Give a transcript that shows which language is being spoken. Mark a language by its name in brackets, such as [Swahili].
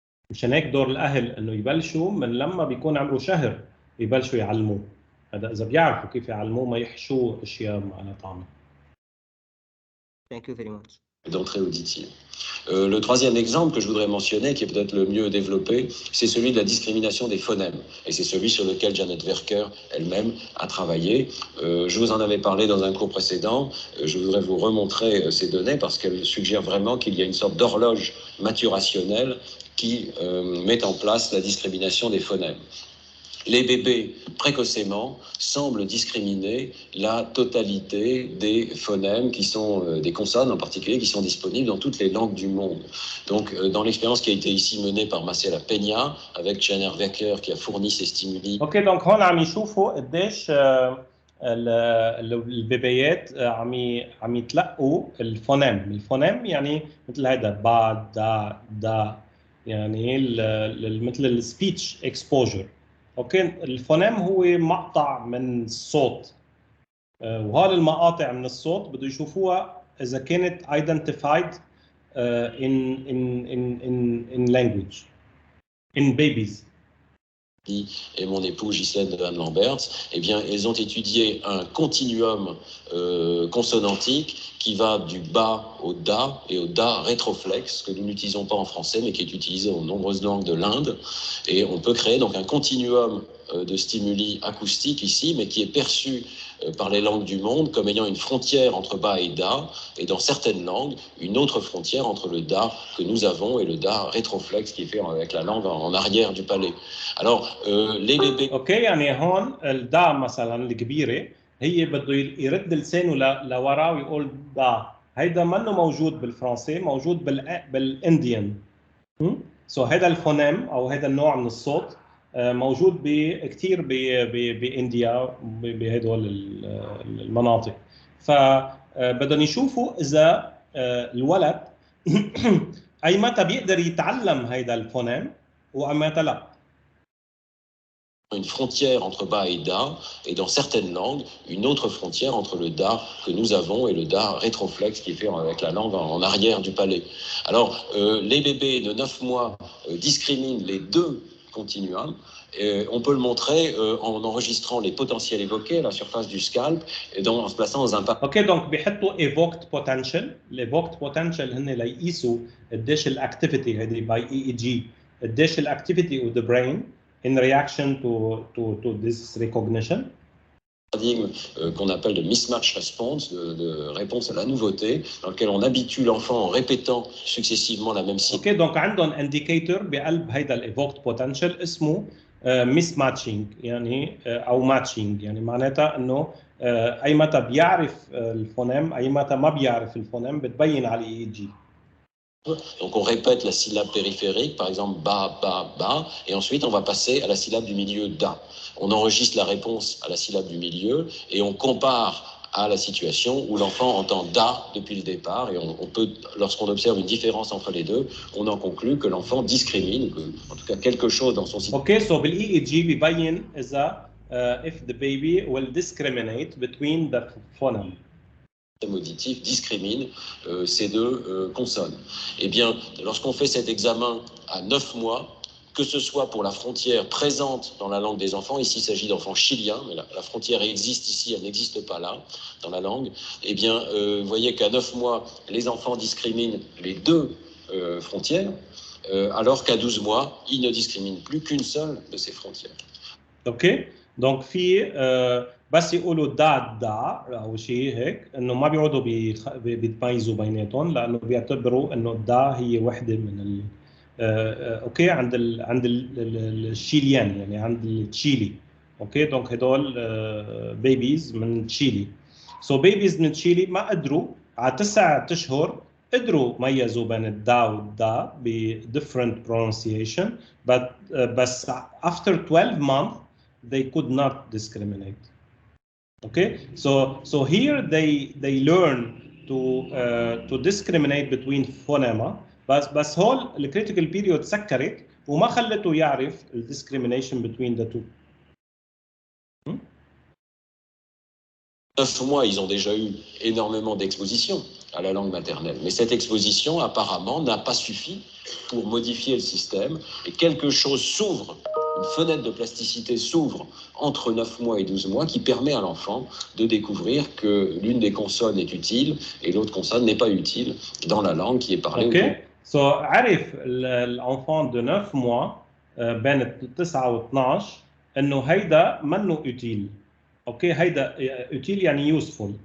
[Arabic] مشان هيك دور الاهل انه يبلشوا من لما بيكون عمره شهر يبلشوا يعلموه. هذا اذا بيعرفوا كيف يعلموه ما يحشوه اشياء على طعمه. [English] Thank you very much. [French] D'entrée auditive. Le troisième exemple que je voudrais mentionner, qui est peut-être le mieux développé, c'est celui de la discrimination des phonèmes. Et c'est celui sur lequel Janet Werker elle-même a travaillé. Je vous en avais parlé dans un cours précédent. Je voudrais vous remontrer ces données parce qu'elles suggèrent vraiment qu'il y a une sorte d'horloge maturationnelle qui met en place la discrimination des phonèmes. les bébés précocement semblent discriminer la totalité des phonèmes qui sont, des consonnes en particulier, qui sont disponibles dans toutes les langues du monde. Donc, dans l'expérience qui a été ici menée par Marcela Peña, avec Jenner Wecker qui a fourni ces stimuli. [Arabic] اوكي دونك هون عم يشوفوا قديش البيبيات عم يتلقوا الفونيم يعني مثل هيدا با دا يعني مثل السبيتش اكسبوجر. اوكي الفونيم هو مقطع من الصوت، وهول المقاطع من الصوت بده يشوفوها اذا كانت [English] identified in language in babies. [French] Et mon épouse Ghislaine de Lambert, eh bien, elles ont étudié un continuum consonantique qui va du bas au da et au da rétroflexe, que nous n'utilisons pas en français, mais qui est utilisé en nombreuses langues de l'Inde. Et on peut créer donc un continuum de stimuli acoustiques ici, mais qui est perçu par les langues du monde comme ayant une frontière entre bas et da, et dans certaines langues, une autre frontière entre le da que nous avons et le da rétroflexe qui est fait avec la langue en arrière du palais. Alors, les bébés... [Arabic] اوكي يعني هون الدا مثلا الكبيره هي بده يرد لسانه لورا ويقول دا، هيدا منه موجود بالفرنسي، موجود بالانديان. سو هذا الفونيم او هذا النوع من الصوت موجود كثير بانديا بهدول المناطق. فبدهم يشوفوا اذا الولد اي متى بيقدر يتعلم هذا الفونيم واي متى لا. [French] Une frontière entre bas et da, et dans certaines langues, une autre frontière entre le da que nous avons et le da rétroflexe qui est fait avec la langue en arrière du palais. Alors, les bébés de 9 mois discriminent les deux continuums. On peut le montrer en enregistrant les potentiels évoqués à la surface du scalp et en se plaçant dans un pas. [Arabic] اوكي دونك بيحطوا evoked potential. الايفوكت potential هن ليقيسوا قديش الاكتيفيتي هذه باي EEG، قديش الاكتيفيتي [English] of the brain in reaction to this recognition. [French] Paradigme qu'on appelle de mismatch response, de réponse à la nouveauté, dans lequel on habitue l'enfant en répétant successivement la même cible. [Arabic] اوكي دونك عندهم indicator بقلب هيدا الايفوكت potential اسمه mismatching يعني او matching، يعني معناتها انه اي متى بيعرف الفونيم اي متى ما بيعرف الفونيم بتبين على الاي جي. [French] Donc on répète la syllabe périphérique, par exemple ba, ba, ba, et ensuite on va passer à la syllabe du milieu da. On enregistre la réponse à la syllabe du milieu et on compare à la situation où l'enfant entend da depuis le départ, et on peut, lorsqu'on observe une différence entre les deux, on en conclut que l'enfant discrimine, que, en tout cas quelque chose dans son système. [English] Okay, so [Arabic] بالاي جي بيبين اذا [English] if the baby will discriminate between the phoneme. [French] Auditif discrimine ces deux consonnes. Eh bien, lorsqu'on fait cet examen à 9 mois, que ce soit pour la frontière présente dans la langue des enfants, ici il s'agit d'enfants chiliens, mais la frontière existe ici, elle n'existe pas là, dans la langue, eh bien, vous voyez qu'à 9 mois, les enfants discriminent les deux frontières, alors qu'à 12 mois, ils ne discriminent plus qu'une seule de ces frontières. Ok, donc [Arabic] في بس يقولوا دا او شيء هيك انه ما بيقعدوا بيتميزوا بيناتهم، لانه بيعتبروا انه الدا هي وحده من اوكي عند الشيليان، يعني عند تشيلي. اوكي دونك هدول بيبيز من تشيلي. سو بيبيز من تشيلي ما قدروا على 9 اشهر قدروا ميزوا بين الدا والدا ب [English] different pronunciation, [Arabic] بس [English] after 12 months they could not discriminate. Okay, so here they learn to discriminate between phonema, [Arabic] بس هول الكريتيكال بيريود سكرت وما خلته يعرف الديسكريميشن [English] between the two. [French] 9 mois, ils ont déjà eu énormément d'exposition à la langue maternelle. Mais cette exposition, apparemment, n'a pas suffi pour modifier le système. Et quelque chose s'ouvre, une fenêtre de plasticité s'ouvre entre 9 mois et 12 mois qui permet à l'enfant de découvrir que l'une des consonnes est utile et l'autre consonne n'est pas utile dans la langue qui est parlée. [English] Okay. [Arabic] So عرف [French] l'enfant de 9 mois [Arabic] بين 9 و 12 انه هيدا منه utile. اوكي هيدا utile يعني useful.